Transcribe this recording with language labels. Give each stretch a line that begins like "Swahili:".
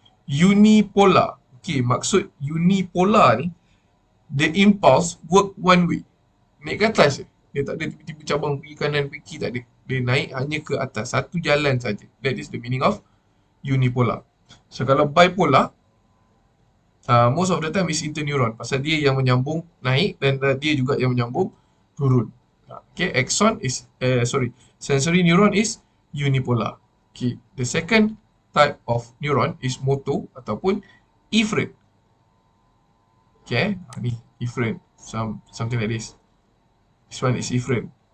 Malay: Unipolar. Okay, maksud unipolar ni,
English: the impulse work one way.
Malay: Naik ke atas je. Dia tak ada tiba-tiba cabang pergi kanan, pergi kiri, tak ada. Dia naik hanya ke atas. Satu jalan saja.
English: That is the meaning of unipolar. So
Malay: kalau bipolar,
English: most of the time is interneuron.
Malay: Pasal dia yang menyambung naik dan dia juga yang menyambung turun.
English: Okay, axon is, sensory neuron is unipolar. Okay, the second type of neuron is motor
Malay: ataupun
English: efferent. Okay, ni efferent, something like this. This one is efferent.